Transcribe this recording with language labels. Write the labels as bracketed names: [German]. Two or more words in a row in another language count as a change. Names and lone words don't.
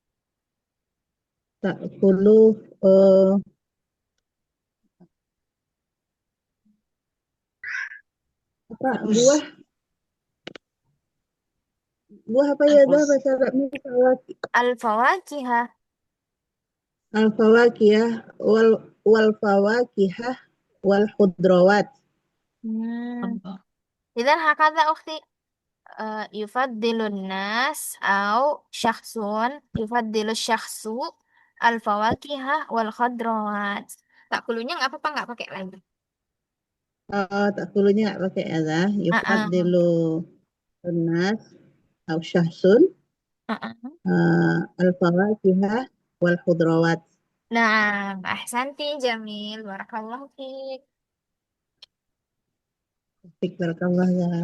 [Indonesian] ta'kulu uh, apa buah buah apa ya Zah bahasa Arabnya [Arabic] الفواكه. الفواكه والفواكه والخضروات. Hmm. إذن هكذا أختي. يفضل الناس أو شخص. يفضل الشخص الفواكه والخضروات. [Indonesian] Tak kulunya nggak apa-apa, nggak pakai lagi. Ta'kulunya nggak pakai ya Zah. Uh-uh. [Arabic] يفضل الناس أو شخص Uh-uh. الفواكه والخضروات. Nah, أحسنت جميل. بارك الله فيك. فيك بارك الله Zah.